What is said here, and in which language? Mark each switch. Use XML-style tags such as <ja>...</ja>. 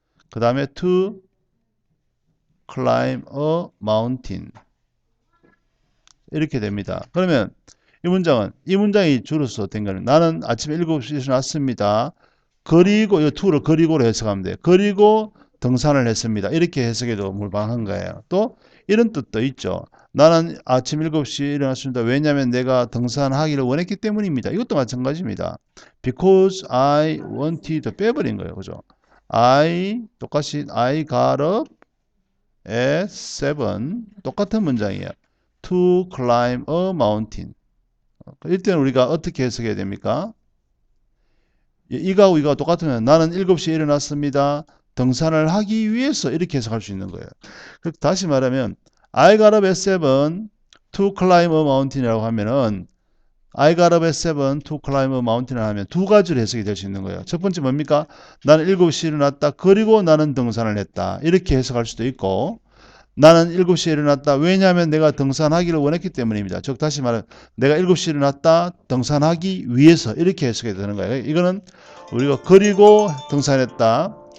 <ko>그 다음에</ko> <en>to climb a mountain.</en> <ko>이렇게 됩니다. 그러면 이 문장이 줄여서 된 거는 나는 아침에 7시에 일어났습니다. 그리고 이 to를 그리고로 해석하면 돼요. 그리고 등산을 했습니다. 이렇게 해석해도 무방한 거예요. 또 이런 뜻도 있죠. 나는 아침 7시에 일어났습니다. 왜냐하면 내가 등산하기를 원했기 때문입니다. 이것도 마찬가지입니다.</ko> <en>Because I wanted</en> <ko>빼버린 거예요. 그죠? 똑같이</ko> <en>I got up at 7</en> <ko>똑같은 문장이에요.</ko> <en>To climb a mountain.</en> <ko>이때는 우리가 어떻게 해석해야 됩니까? 이거하고 이거가 똑같으면 나는 7시에 일어났습니다. 등산을 하기 위해서 이렇게 해석할 수 있는 거예요.</ko> <en>다시 말하면 I got up at 7 to climb a mountain이라고</en> <ko>하면은</ko> <en>I got up at 7 to climb a mountain</en> <ko>을 하면 두 가지로 해석이 될 수 있는 거예요. 첫 번째 뭡니까? 나는 7시에 일어났다. 그리고 나는 등산을 했다. 이렇게 해석할 수도 있고 나는 7시에 일어났다. 왜냐하면 내가 등산하기를 원했기 때문입니다. 즉 다시 말하면 내가 7시에 일어났다. 등산하기 위해서 이렇게 해석이 되는 거예요. 이거는 우리가 그리고 등산했다.</ko>